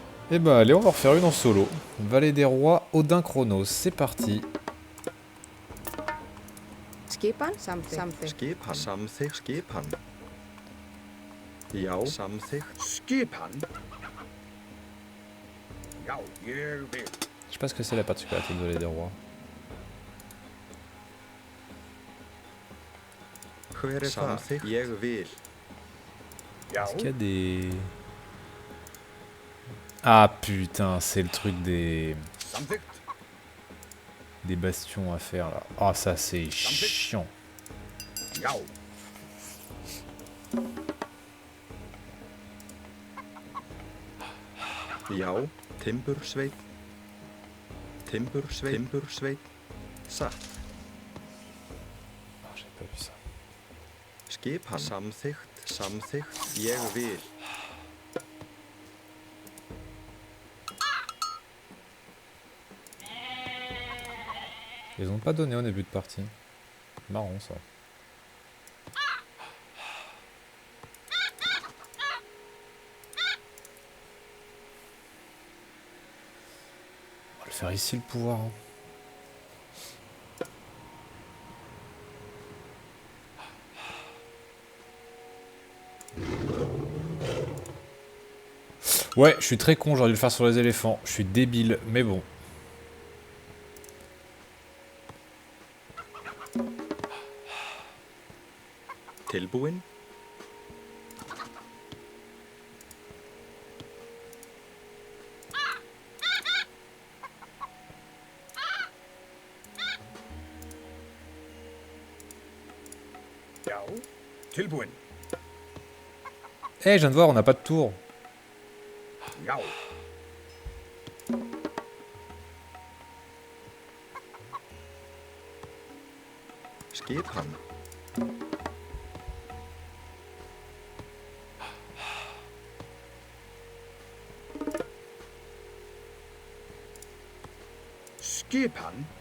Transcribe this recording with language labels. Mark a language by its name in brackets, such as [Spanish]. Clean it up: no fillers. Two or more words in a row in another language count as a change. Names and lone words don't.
[French] Et bah allez, on va refaire une en solo. Vallée des Rois, Odin Chronos, c'est parti. [Icelandic] Skipan, samþykkt. Skipan, samþykkt. Skipan. Já, samþykkt. Skipan? Já, ég vil. [French] Je sais pas ce que c'est la particularité de Vallée des Rois. [Icelandic] Hver samþykkt. Ég vil. [French] Já, Est-ce qu'il y a des... Ah putain, c'est le truc des samþykkt. bastions à faire là. Ah ça c'est chiant. Já. [Icelandic] Já, timbursveit. Timbursveit. Timbursveit. Satt. [French] Ah, j'ai pas vu ça. Skipan, samþykkt. Samþykkt. Ég vil. Ils ont pas donné au début de partie. Marrant ça. On va le faire ici le pouvoir. Hein. Ouais, je suis très con, j'aurais dû le faire sur les éléphants. Je suis débile, mais bon. Tilbúin. [Icelandic] Já, tilbúin. [French] Eh, je viens de voir, on n'a pas de tour. Já. Skipan. Skipan?